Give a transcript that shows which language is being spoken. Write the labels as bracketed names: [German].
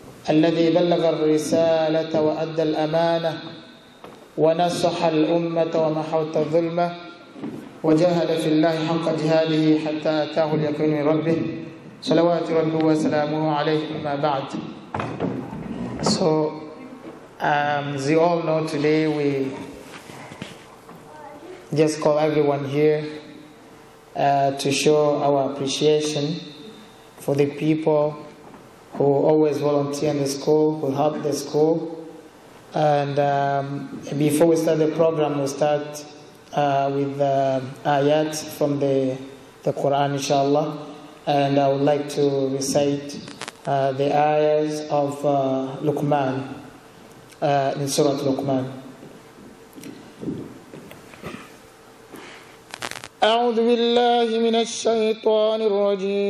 [Arabic] الذي بلغ الرسالة وأدى الأمانة ونصح الأمة ومحوت الظلمة وجاهد في الله حق جهاده حتى أتاه اليقين من ربه صلوات ربه وسلامه عليه أما بعد. [English] So as you all know, today we just call everyone here to show our appreciation for the people who always volunteer in the school, who help the school. And before we start the program, we'll start with ayat from the Quran, inshallah. And I would like to recite the ayahs of Luqman in Surah Luqman. [Arabic] أعوذ بالله من الشيطان الرجيم.